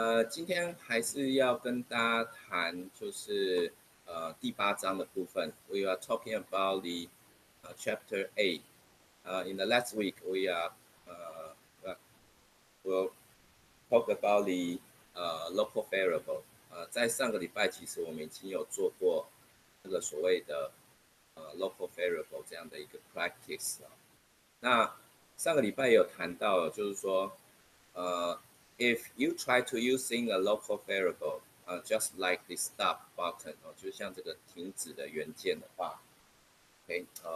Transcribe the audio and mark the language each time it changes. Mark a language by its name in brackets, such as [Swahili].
[Chinese] 今天还是要跟大家谈，就是第8章的部分。 [English] We are talking about the chapter 8. In the last week, we are will talk about the local variable. [Chinese] 在上个礼拜，其实我们已经有做过这个所谓的local variable 这样的一个 practice 那上个礼拜也有谈到，就是说 [English] if you try to using a local variable, just like the stop button, [Chinese] 就像这个停止的元件的话 ，OK，